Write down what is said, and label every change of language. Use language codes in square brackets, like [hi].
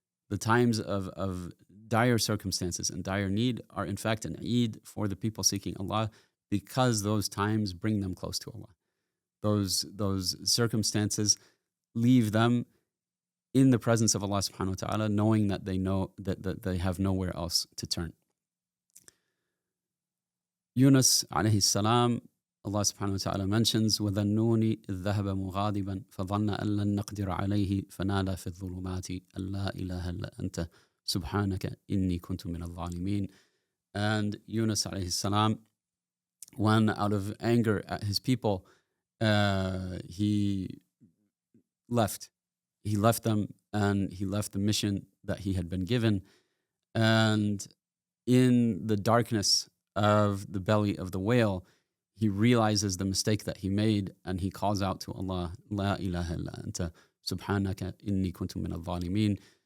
[en] The times of dire circumstances and dire need are in fact an Eid for the people seeking Allah, because those times bring them close to Allah. Those circumstances leave them in the presence of Allah subhanahu wa ta'ala, knowing that they know that they have nowhere else to turn. [ar] Yūnus ʿalayhi salam, Allah subhanahu wa ta'ala mentions, وَذَنُّونِ إِذْ ذَهَبَ مُغَاضِبًا فَظَنَّ أَن لَّن نَّقْدِرَ عَلَيْهِ فَنَادَى فِي الظُّلُمَاتِ أَن لَّا إِلَهَ إِلَّا أَنتَ سُبْحَانَكَ إِنِّي كُنتُ مِنَ الظَّالِمِينَ. [en] And Yūnus alayhi salam, when out of anger at his people, he left them, and he left the mission that he had been given. And in the darkness of the belly of the whale, he realizes the mistake that he made, and he calls out to Allah, [ar] La ilaha illa anta subhanaka inni kuntu min al-zalimin.